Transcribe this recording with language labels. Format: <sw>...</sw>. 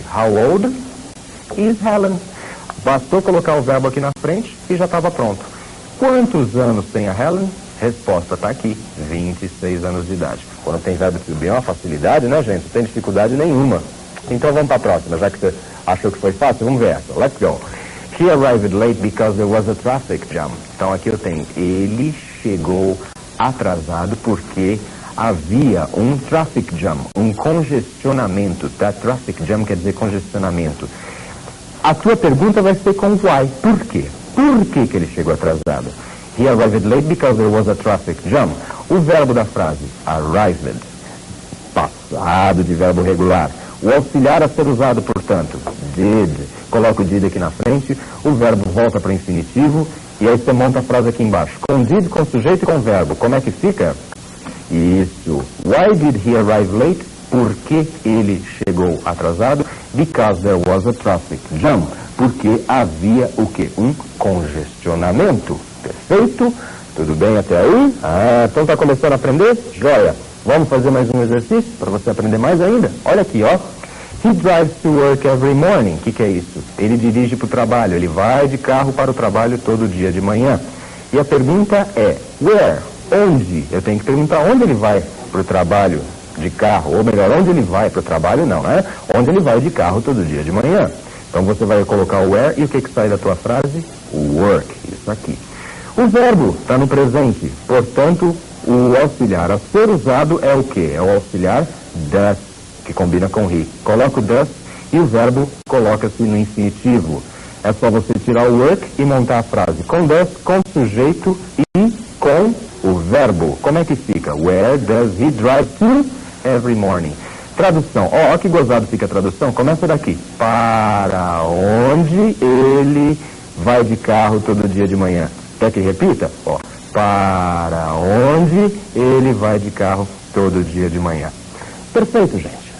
<en>How old is Helen?</en> <pt>Bastou colocar o verbo aqui na frente e já estava pronto. Quantos anos tem a Helen? Resposta está aqui, 26 anos de idade. Quando tem verbo to be é uma facilidade, né, gente? Não tem dificuldade nenhuma. Então vamos para a próxima, já que você achou que foi fácil, vamos ver essa.</pt> <en>Let's go. He arrived late because there was a traffic jam.</en> <pt>Então aqui eu tenho, ele chegou atrasado porque havia um traffic jam, um congestionamento, tá? Traffic jam quer dizer congestionamento. A tua pergunta vai ser com why. Por quê? Por que ele chegou atrasado?</pt> <en>He arrived late because there was a traffic jam.</en> <pt>O verbo da frase, arrived, passado de verbo regular. O auxiliar a ser usado, portanto, did. Coloca o did aqui na frente, o verbo volta para o infinitivo, e aí você monta a frase aqui embaixo. Com did, com sujeito e com verbo. Como é que fica? Isso.</pt> <en>Why did he arrive late?</en> <pt>Por que ele chegou atrasado?</pt> <en>Because there was a traffic jam.</en> <pt>Porque havia o quê? Um congestionamento. Perfeito? Tudo bem até aí? Então tá começando a aprender? Joia! Vamos fazer mais um exercício para você aprender mais ainda? Olha aqui, ó.</pt> <en>He drives to work every morning.</en> <pt>O que é isso? Ele dirige para o trabalho. Ele vai de carro para o trabalho todo dia de manhã. E a pergunta é, where? Onde? Eu tenho que perguntar onde ele vai para o trabalho de carro. Ou melhor, onde ele vai para o trabalho? Não, né? Onde ele vai de carro todo dia de manhã. Então você vai colocar o where e o que sai da tua frase? Work. Isso aqui. O verbo está no presente. Portanto, o auxiliar a ser usado é o quê? É o auxiliar does, que combina com he. Coloca o does e o verbo coloca-se no infinitivo. É só você tirar o work e montar a frase com does, com sujeito e com o verbo. Como é que fica?</pt> <en>Where does he drive to every morning?</en> <pt>Tradução. Ó, que gozado fica a tradução. Começa daqui. Para onde ele vai de carro todo dia de manhã? Quer que repita? Ó, para onde ele vai de carro todo dia de manhã. Perfeito, gente.</pt>